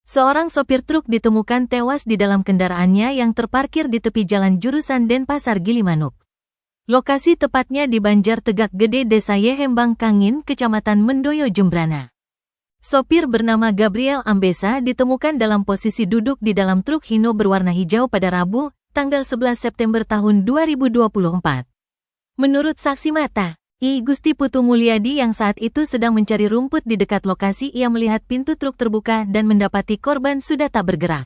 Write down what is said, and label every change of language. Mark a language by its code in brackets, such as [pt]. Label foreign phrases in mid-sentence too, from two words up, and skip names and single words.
[id] Seorang sopir truk ditemukan tewas di dalam kendaraannya yang terparkir di tepi jalan jurusan Denpasar Gilimanuk. Lokasi tepatnya di Banjar Tegak Gede, Desa Yehembang Kangin, Kecamatan Mendoyo, Jembrana. Sopir bernama Gabriel Ambesa ditemukan dalam posisi duduk di dalam truk Hino berwarna hijau pada Rabu, tanggal 11 September tahun 2024. Menurut saksi mata, I Gusti Putu Mulyadi yang saat itu sedang mencari rumput di dekat lokasi, ia melihat pintu truk terbuka dan mendapati korban sudah tak bergerak.